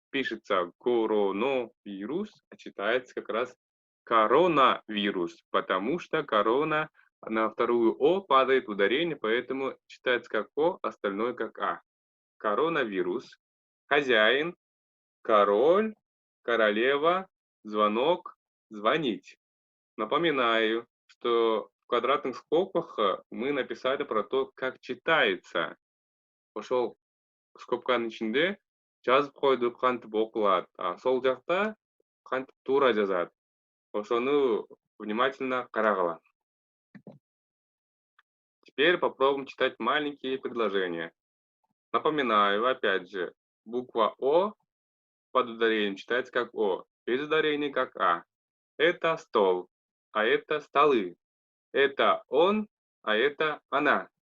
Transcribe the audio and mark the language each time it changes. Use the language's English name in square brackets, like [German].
[Russian] Пишется коронавирус, а читается как раз коронавирус, потому что корона на вторую О падает ударение, поэтому читается как О, остальное как А. Коронавирус. Хозяин, король, королева, звонок, звонить. Напоминаю, что в квадратных скобках мы написали про то, как читается. [Kyrgyz] Ошол скобканын ичинде жазып койдук, кантип окулат. А сол жакта кантип туура жазат. Ошону внимательно карагыла. [Russian] Теперь попробуем читать маленькие предложения. Напоминаю, опять же, буква О под ударением читается как О, без ударения как А. Это стол, а это столы. Это он, а это она.